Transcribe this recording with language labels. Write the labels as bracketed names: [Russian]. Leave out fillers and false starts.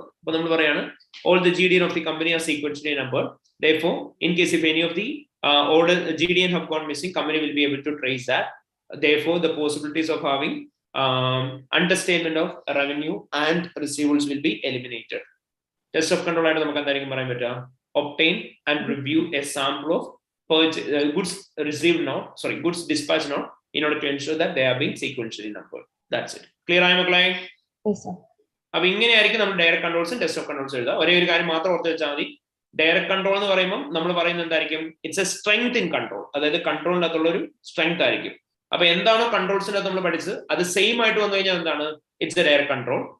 [Malayalam] അപ്പൊ നമ്മൾ പറയാണ് [English] all the GDN of the company are sequentially numbered. Therefore, in case if any of the order GDN have gone missing, company will be able to trace that. Therefore, the possibilities of having understatement of revenue and receivables will be eliminated. [Malayalam] Test of control ആയിട്ട് നമുക്ക് എന്തായിരിക്കും പറയാൻ പറ്റുക? [English] Obtain and review a sample of goods received now, goods dispatched now, in order to ensure that they are being sequentially numbered. That's it. [Malayalam] Clear ആയ മക്കളെ? [English] Yes, sir. [Malayalam] അപ്പൊ ഇങ്ങനെയായിരിക്കും നമ്മൾ ഡയറക്ട് കൺട്രോൾസും ടെസ്റ്റ് ഓഫ് കൺട്രോൾസ് എഴുതുക. ഒരേ ഒരു കാര്യം മാത്രം ഓർത്ത് വെച്ചാൽ മതി. ഡയറക്ട് കൺട്രോൾ എന്ന് പറയുമ്പോൾ നമ്മൾ പറയുന്നത് എന്തായിരിക്കും? [English] It's a strength in control. [Malayalam] അതായത് കൺട്രോളിന്റെ അകത്തുള്ള ഒരു സ്ട്രെങ്ത് ആയിരിക്കും. അപ്പൊ എന്താണോ കൺട്രോൾസിന്റെ അകത്ത് നമ്മൾ പഠിച്ചത് അത് സെയിം ആയിട്ട് വന്നു കഴിഞ്ഞാൽ എന്താണ്? [English] It's a direct control.